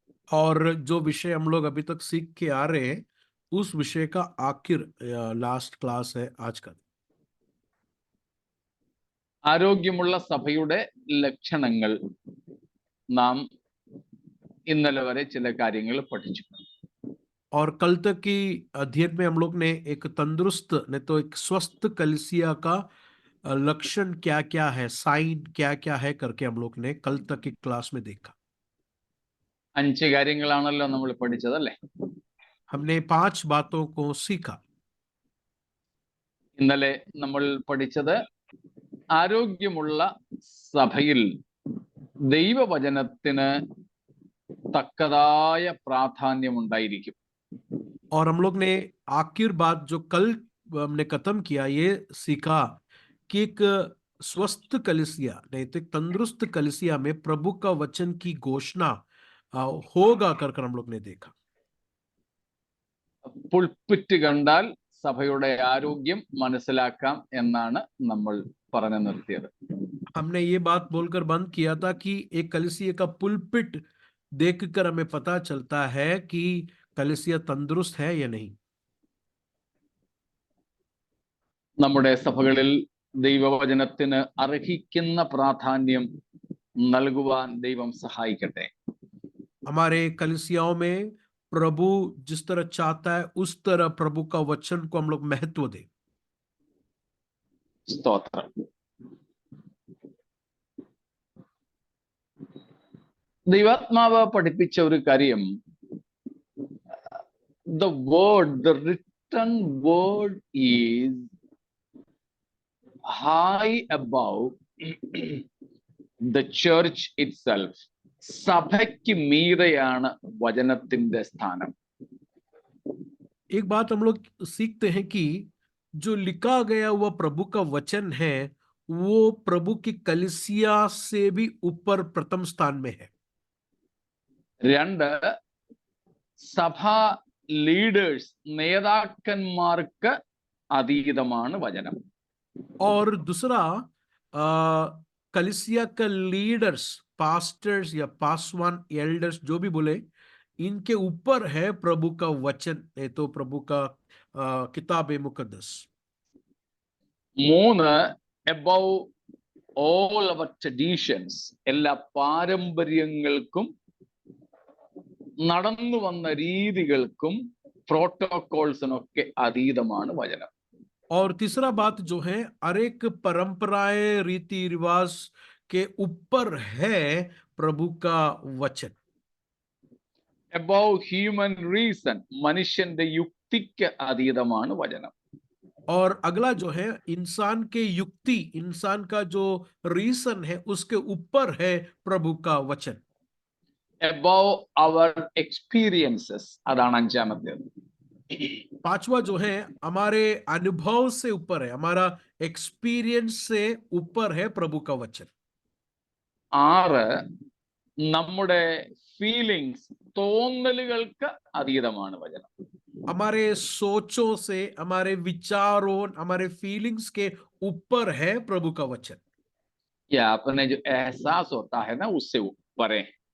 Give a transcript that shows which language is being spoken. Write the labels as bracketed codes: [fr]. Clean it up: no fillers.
[hi] और जो विषय हम लोग अभी तक सीख के आ रहे हैं उस विषय का आखिर लास्ट क्लास है आज का. [ml] ആരോഗ്യമുള്ള സഭയുടെ ലക്ഷണങ്ങൾ നാം ഇന്നലെ വരെ ചില കാര്യങ്ങൾ പഠിച്ചു. [hi] और कल तक की अध्ययन में हम लोग ने एक तंदुरुस्त ने तो एक स्वस्थ कलीसिया का लक्षण क्या क्या है, साइन क्या क्या है करके हम लोग ने कल तक की क्लास में देखा. [ml] 5 കാര്യങ്ങളാണല്ലോ നമ്മൾ പഠിച്ചത്, അല്ലേ? [hi] हमने 5 बातों को सीखा. [ml] ഇന്നലെ നമ്മൾ പഠിച്ചത് ആരോഗ്യമുള്ള സഭയിൽ ദൈവവചനത്തിന് തക്കതായ പ്രാധാന്യം ഉണ്ടായിരിക്കും. [hi] और हम लोग ने आखिर बात जो कल हमने खत्म किया ये सीखा कि एक स्वस्थ कलीसिया नहीं तो एक तंदुरुस्त कलीसिया में प्रभु का वचन की घोषणा होगा कर हम लोग ने देखा. [ml] പുൾപിറ്റ് കണ്ടാൽ സഭയുടെ ആരോഗ്യം മനസ്സിലാക്കാം എന്നാണ് നമ്മൾ പറഞ്ഞു നിർത്തിയത്. [hi] हमने ये बात बोलकर बंद किया था कि एक कलीसिया का पुलपिट देखकर हमें पता चलता है कि कलीसिया तंदुरुस्त है या नहीं. [ml] നമ്മുടെ സഭകളിൽ ദൈവവചനത്തിന് അർഹിക്കുന്ന പ്രാധാന്യം നൽകുവാൻ ദൈവം സഹായിക്കട്ടെ. [hi] हमारे कलीसियाओं में प्रभु जिस तरह चाहता है उस तरह प्रभु का वचन को हम लोग महत्व दें. [ml] സ്തോത്രം. ദൈവാത്മാവ് പഠിപ്പിച്ച ഒരു കാര്യം, [en] the written word is high above the church itself. [ml] സഭയ്ക്ക് മീതെയാണ് വചനത്തിന്റെ സ്ഥാനം. [hi] एक बात हम लोग सीखते हैं कि जो लिखा गया हुआ प्रभु का वचन है वो प्रभु की कलीसिया से भी ऊपर प्रथम स्थान में है. [ml] 2, സഭാ ലീഡേഴ്സ് നേതാക്കന്മാർക്ക് അതീതമാണ് വചനം. [hi] और दूसरा कलीसिया का लीडर्स, पास्टर्स या पासवान एल्डर्स जो भी बोले इनके ऊपर है प्रभु का वचन, नहीं तो प्रभु का किताब मुकद्दस. [ml] 3, [en] above all our traditions, [ml] എല്ലാ പാരമ്പര്യങ്ങൾക്കും നടന്നു വന്ന രീതികൾക്കും പ്രോട്ടോകോൾസിനൊക്കെ അതീതമാണ് വചനം. [hi] और तीसरा बात जो है हर एक परंपराएं रीति रिवाज के ऊपर है प्रभु का वचन. [en] above human reason, [ml] മനുഷ്യന്റെ യുക്തിക്ക് അതീതമാണ് വചനം. [hi] और अगला जो है इंसान के युक्ति, इंसान का जो रीजन है उसके ऊपर है प्रभु का वचन. [en] above our experiences. [ml] അതാണ് അഞ്ചാമത്തേത്. [hi] पांचवा जो है हमारे अनुभव से ऊपर है, हमारा एक्सपीरियंस से ऊपर है प्रभु का वचन। [ml] ആറ്, നമ്മുടെ ഫീലിങ്സ്, തോന്നലുകൾക്ക് അതീതമാണ് വചനം. [hi] हमारे सोचों से, हमारे विचारों, हमारे फीलिंग्स के ऊपर है प्रभु का वचन। या अपने जो एहसास होता है ना उससे ऊपर है।